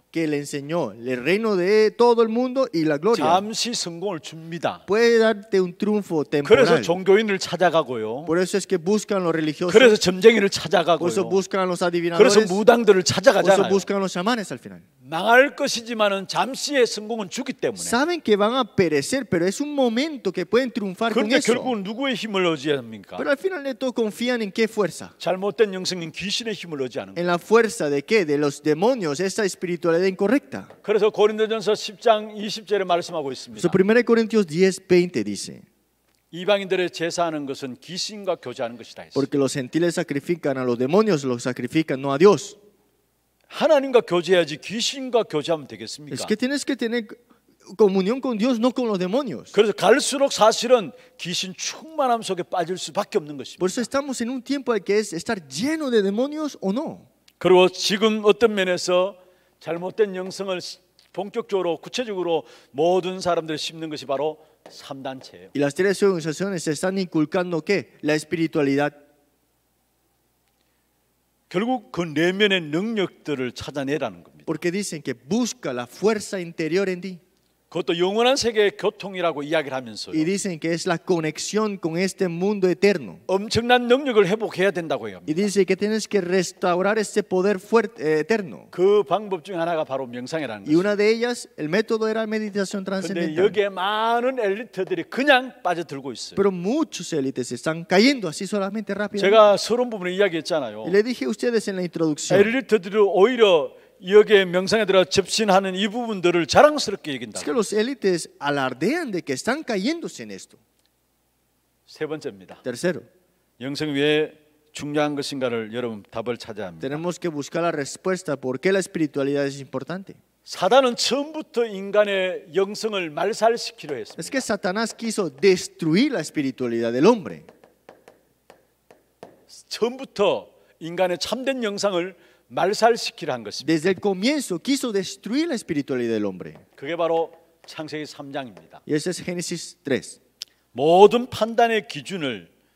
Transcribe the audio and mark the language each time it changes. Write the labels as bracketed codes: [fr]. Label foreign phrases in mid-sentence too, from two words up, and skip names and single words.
[es] que le enseñó el reino de todo el mundo y la gloria. [ko] 잠시 성공을 줍니다. [es] Puede darte un triunfo [ko] 그래서 [es] temporal. [ko] 종교인을 찾아가고요. [es] Por eso es que buscan los religiosos. [ko] 그래서 점쟁이를 [es] Por eso [ko] 찾아가고요. [es] buscan a los [ko] 그래서 [es] adivinadores. [ko] 무당들을 [es] Por eso [ko] 찾아가잖아요. [es] buscan a los chamanes al final. [ko] 망할 것이지만은 잠시의 성공은 주기 때문에. [es] Saben que van a perecer, pero es un momento que pueden triunfar con [ko] 그런데 [es] eso. [ko] 결국은 누구의 힘을 의지해야 합니까? [es] Pero al final de todo confían en qué fuerza. [ko] 잘못된 영성인 귀신의 힘을 의지하는 거예요. [es] En la fuerza de qué? De los demonios, esa espiritualidad incorrecta. [ko] 그래서 고린도전서 10장 20절에 말씀하고 있습니다. [es] So 1 Corintios 10:20 dice, [ko] 이방인들의 제사하는 것은 귀신과 교제하는 것이다 했어요. [es] porque los gentiles sacrifican a los demonios, los sacrifican no a Dios. [ko] 하나님과 교제해야지 귀신과 교제하면 되겠습니까? [es] Es que tienes que tener comunión con Dios, no con los demonios. [ko] 그래서 갈수록 사실은 귀신 충만함 속에 빠질 수밖에 없는 것입니다. [es] Por eso estamos en un tiempo de que es estar lleno de demonios o no. [ko] 그리고 지금 어떤 면에서 잘못된 영성을 본격적으로 구체적으로 모든 사람들이 심는 것이 바로 3단체예요. [es] Y las tres organizaciones se están inculcando ¿qué? La espiritualidad. [ko] 결국 그 내면의 능력들을 찾아내라는 겁니다. [es] Porque dicen que busca la fuerza interior en ti. [ko] 그것도 영원한 세계의 교통이라고 이야기를 하면서요. [es] Y dicen que es la conexión con este mundo eterno. [ko] 엄청난 능력을 회복해야 된다고 해요. [es] Y dice que tienes que restaurar ese poder fuerte, eterno. [ko] 그 방법 중 하나가 바로 명상이라는 [es] Y [ko] 거죠. [es] una de ellas, el método era meditación [ko] 그런데 [es] trascendental. [ko] 여기에 많은 엘리트들이 그냥 빠져들고 있어요. [es] Pero muchos élites están cayendo así solamente rápido. [ko] 제가 서론 부분에 이야기했잖아요. [es] Y le dije a ustedes en la introducción, [ko] 엘리트들이 오히려 여기에 명상에 들어 접신하는 이 부분들을 자랑스럽게 [es] es que [ko] 여긴다. [es] los élites alardean de que están cayéndose en esto. [ko] 세 번째입니다. [es] Tercero, [ko] 영성이 왜 중요한 것인가를 여러분 답을 찾아야 합니다. [es] tenemos que buscar la respuesta por qué la espiritualidad es importante. [ko] 사단은 처음부터 인간의 영성을 말살시키려 [es] Es [ko] 했습니다. [es] que Satanás quiso destruir la espiritualidad del hombre. [ko] 처음부터 인간의 참된 영성을 말살시키려 한 것입니다. [es] Desde el comienzo quiso destruir la espiritualidad del hombre. [ko] 그게 바로 창세기 3장입니다. [es] Y ese es Génesis 3. [ko] 모든 판단의 기준을